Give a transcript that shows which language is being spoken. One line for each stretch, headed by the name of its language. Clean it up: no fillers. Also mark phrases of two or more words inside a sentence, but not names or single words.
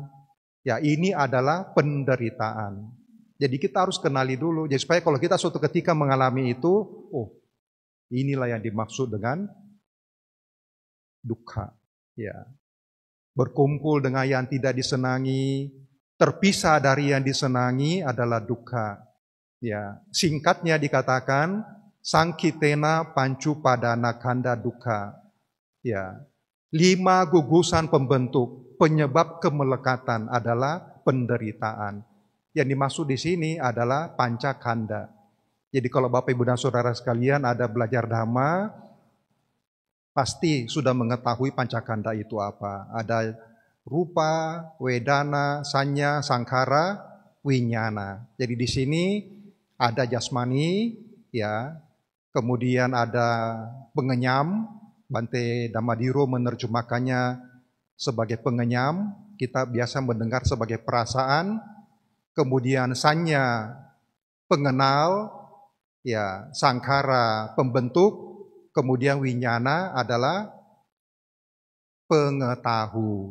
Indonesian: Ya, ini adalah penderitaan. Jadi kita harus kenali dulu, jadi supaya kalau kita suatu ketika mengalami itu, oh, inilah yang dimaksud dengan dukkha. Ya. Berkumpul dengan yang tidak disenangi, terpisah dari yang disenangi adalah dukkha. Ya, singkatnya dikatakan
Pali: sangkitena pancu padana kanda dukkha.
Indonesian: Ya. 5 gugusan pembentuk penyebab kemelekatan adalah penderitaan. Yang dimaksud di sini adalah pancakanda. Jadi kalau Bapak Ibu dan Saudara sekalian ada belajar Dhamma, pasti sudah mengetahui pancakanda itu apa. Ada
Pali: rupa, wedana, sanya, sangkara, winyana.
Indonesian: Jadi di sini ada jasmani, ya. Kemudian ada pengenyam, Bante Dhammadhiro menerjemahkannya sebagai pengenyam, kita biasa mendengar sebagai perasaan. Kemudian sanya, pengenal, ya, sangkara, pembentuk, kemudian winyana adalah pengetahu.